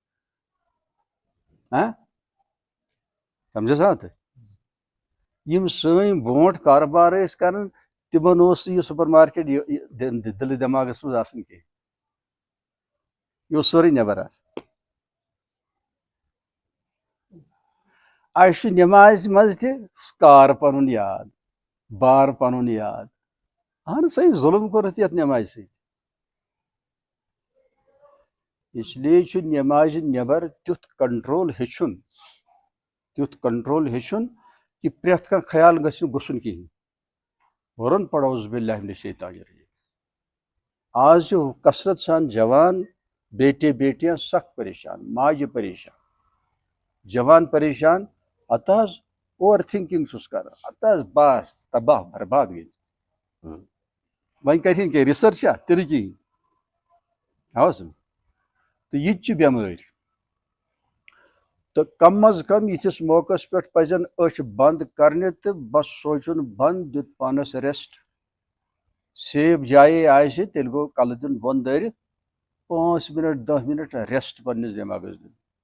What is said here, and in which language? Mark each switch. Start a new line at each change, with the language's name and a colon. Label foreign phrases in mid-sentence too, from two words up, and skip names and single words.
Kashmiri: سمجھا سا یِم سٲنۍ برونٛٹھ کاربار ٲسۍ کران تِمن اوس نہٕ یہِ
English: super market
Kashmiri: دِلہِ دٮ۪ماغس منٛز آسان کینٛہہ یہِ اوس سورُے نٮ۪بر آسان اَسہِ چھُ نمازِ منٛز تہِ کار پنُن یاد بار پنُن یاد اہن صحیح ظُلم کوٚرُتھ یتھ نمازِ سۭتۍ
Urdu: اس لیے
Kashmiri: چھُ نمازِ نٮ۪بر تیُتھ کنٹرول ہیٚچھُن کہِ پرٛٮ۪تھ کانٛہہ خیال گژھِ نہٕ گژھُن کِہیٖنۍ فوراً پڑھ
Arabic: اعوذ باللہ من الشیطان الرجیم
Kashmiri: آز چھِ کثرت سان جوان
Urdu: بیٹے بیٹیاں
Kashmiri: سخ پریشان ماجہِ پریشان جوان پریشان ہتہٕ حظ
English: over thinking
Kashmiri: چھُس کران ہتہٕ حظ بس تباہ برباد گٔے وۄنۍ کرِہن کینٛہہ رِسرچا تہِ نہٕ کِہیٖنۍ تہٕ یہِ تہِ چھِ بٮ۪مٲرۍ تہٕ کم از کم یِتھِس موقعس پٮ۪ٹھ پزن أچھ بنٛد کرنہِ تہٕ بس سونٛچُن بنٛد دیُت پانس ریسٹ سیف جایے آسہِ تیٚلہِ گوٚو کلہٕ دیُن بۄن دٲرِتھ 5 منٹ 10 منٹ ریسٹ پننِس دٮ۪ماغس دیُن